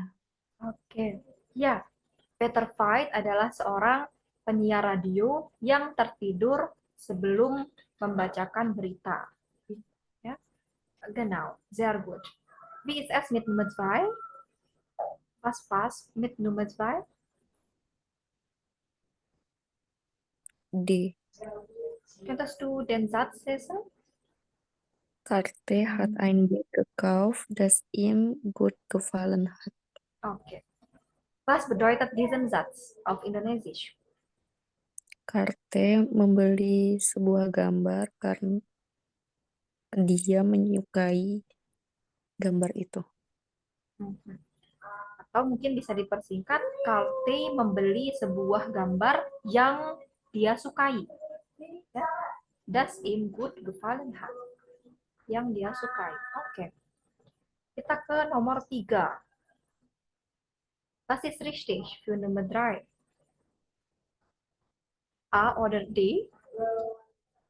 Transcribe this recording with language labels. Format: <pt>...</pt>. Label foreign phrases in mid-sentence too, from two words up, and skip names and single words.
<id>Oke. Ya, Peter Veit adalah seorang penyiar radio yang tertidur sebelum membacakan berita. Ya.</id> <de>Genau, sehr gut. Wie ist es mit Nummer 2? Was passt mit Nummer 2? D. Könntest du den Satz lesen? Karte hat ein Bild gekauft, das ihm gut gefallen hat. Oke. Was bedeutet diesen Satz auf Indonesisch?</de> <id>Karte membeli sebuah gambar karena dia menyukai gambar itu. Atau mungkin bisa dipersingkat, Karte membeli sebuah gambar yang dia sukai. Ya.</id> <de>Das ihm gut gefallen hat.</de> <id>Yang dia sukai. Oke. Kita ke nomor 3.</id> <de>Was ist richtig für Nummer 3? A oder D?</de>